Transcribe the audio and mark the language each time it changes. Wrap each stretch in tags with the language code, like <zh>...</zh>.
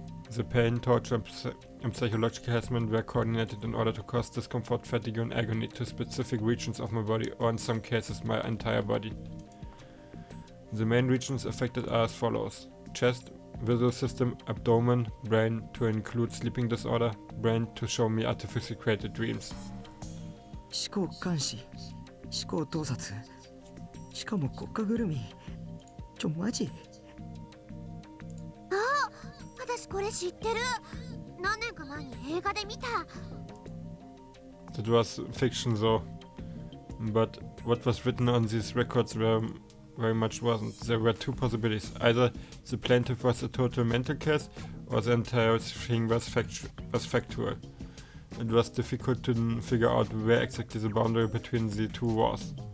<en>The pain, torture, and psychological harassment were coordinated in order to cause discomfort, fatigue, and agony to specific regions of my body, or in some cases my entire body. The main regions affected are as follows: chest, visual system, abdomen, brain to include sleeping disorder, brain to show me artificially created dreams.</en> <ja>思考監視、思考盗撮、しかも国家ぐるみ。マジ？あ、私これ知ってる。何年か前に映画で見た。</ja> <en>That was fiction though, but what was written on these records very much wasn't. There were two possibilities: either the plaintiff was a total mental case, or the entire thing was factual. It was difficult to figure out where exactly the boundary between the two was.</en>